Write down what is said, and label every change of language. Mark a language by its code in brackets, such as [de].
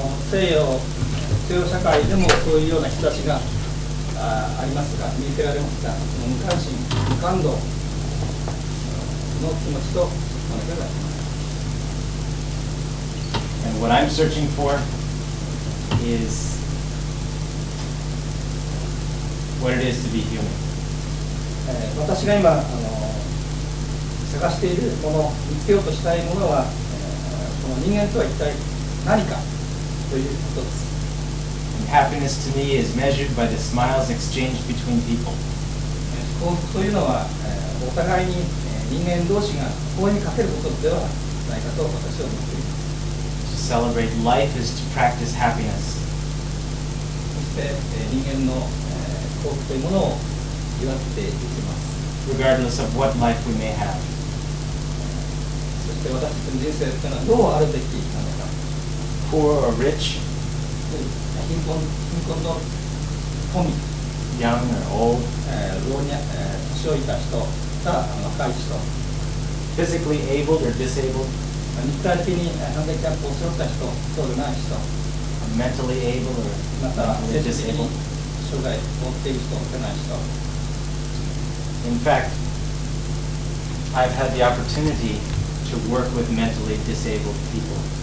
[ja] 西洋社会でもそういうような人たちがありますが、見受けられますが、無関心、無感動の気持ちと同じであります。 [en] And what I'm searching for is what it is to be human. [ja] 私が今探しているもの、見つけようとしたいものは、この人間とは一体何かということです。 [en] And happiness to me is measured by the smiles exchanged between people. [ja] 幸福というのは、お互いに、人間同士が法にかけることではないかと私は思っています。 [en] To celebrate life is to practice happiness. [ja] そして、人間の、幸福というものを祝っていきます。 [en] Regardless of what life we may have. [ja] そして私たちの人生というのはどうあるべきなのか。 [en] Poor or rich, [ja] 貧困の富、 [en] young or old, [ja] 老若、年老いた人から若い人、 [en] physically able or disabled, [ja] 肉体的にハンディキャップを背負った人、そうでない人、 [en] mentally able or [ja] また [en] mentally [ja] 精神的 [en] disabled. [ja] に障害を持っている人、でない人。 [en] In fact, I've had the opportunity to work with mentally disabled people.